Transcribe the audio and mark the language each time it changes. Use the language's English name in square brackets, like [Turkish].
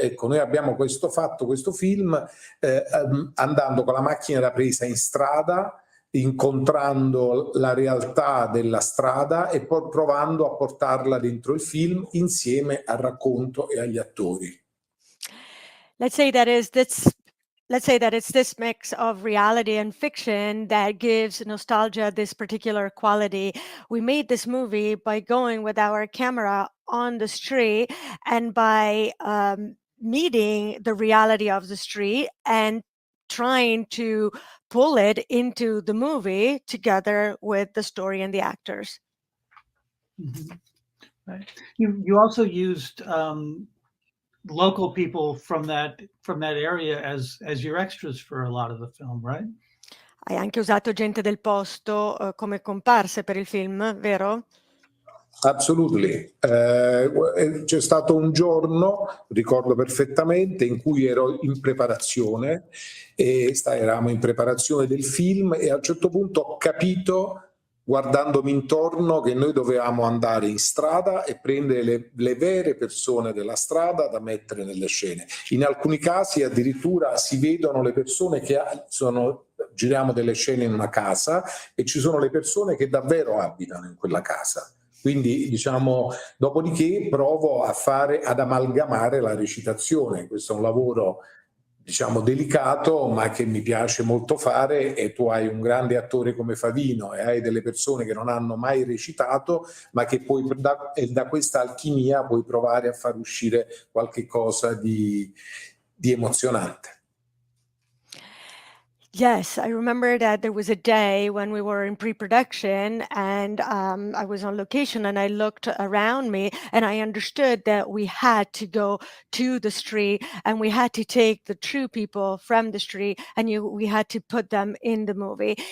[Italian] Ecco, noi abbiamo questo film andando con la macchina da presa in strada, incontrando la realtà della strada e poi provando a portarla dentro il film insieme al racconto e agli attori. [English] Let's say that it's this mix of reality and fiction that gives Nostalgia this particular quality. We made this movie by going with our camera on the street and by meeting the reality of the street and trying to pull it into the movie together with the story and the actors. Mm-hmm. Right. You also used local people from that area as your extras for a lot of the film, right? [Italian] Hai anche usato gente del posto come comparse per il film, vero? [English] Absolutely. [Italian] C'è stato un giorno, ricordo perfettamente, in cui ero in preparazione eravamo in preparazione del film, e a un certo punto ho capito guardandomi intorno, che noi dovevamo andare in strada e prendere le vere persone della strada da mettere nelle scene. In alcuni casi addirittura si vedono le persone che giriamo delle scene in una casa e ci sono le persone che davvero abitano in quella casa. Quindi, diciamo, dopodiché provo ad amalgamare la recitazione. Questo è un lavoro, diciamo, delicato, ma che mi piace molto fare, e tu hai un grande attore come Favino e hai delle persone che non hanno mai recitato, ma che poi da questa alchimia puoi provare a far uscire qualche cosa di emozionante. [English] Yes, I remember that there was a day when we were in pre-production and I was on location and I looked around me and I understood that we had to go to the street and we had to take the true people from the street and we had to put them in the movie.